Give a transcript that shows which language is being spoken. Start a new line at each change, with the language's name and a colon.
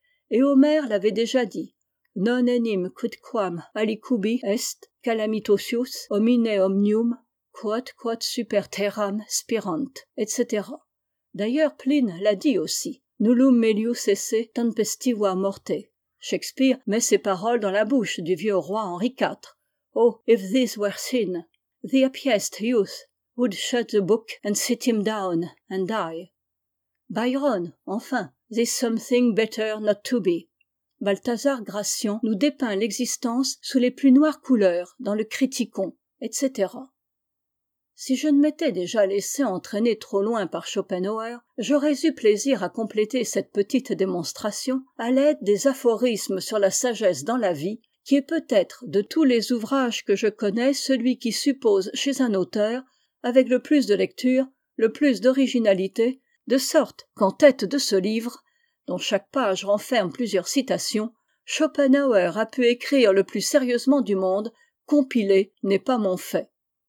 French: Et Homère l'avait déjà dit, «
Latin: Non enim quidquam alicubi est calamitosius homine omnium quod super terram spirant
French: », etc. D'ailleurs, Pline l'a dit aussi, «
Latin: Nullum melius esse tempestiva morte ».
French: Shakespeare met ces paroles dans la bouche du vieux roi Henri IV.
English: « Oh, if this were sin, the happiest youth would shut the book and sit him down and die. » Byron,
French: enfin,
English: « is something better not to be ».
French: Balthazar Gracian nous dépeint l'existence sous les plus noires couleurs dans le Criticon, etc. Si je ne m'étais déjà laissé entraîner trop loin par Schopenhauer, j'aurais eu plaisir à compléter cette petite démonstration à l'aide des aphorismes sur la sagesse dans la vie, qui est peut-être, de tous les ouvrages que je connais, celui qui suppose chez un auteur, avec le plus de lecture, le plus d'originalité, de sorte qu'en tête de ce livre, dont chaque page renferme plusieurs citations, Schopenhauer a pu écrire le plus sérieusement du monde, « Compiler n'est pas mon fait ».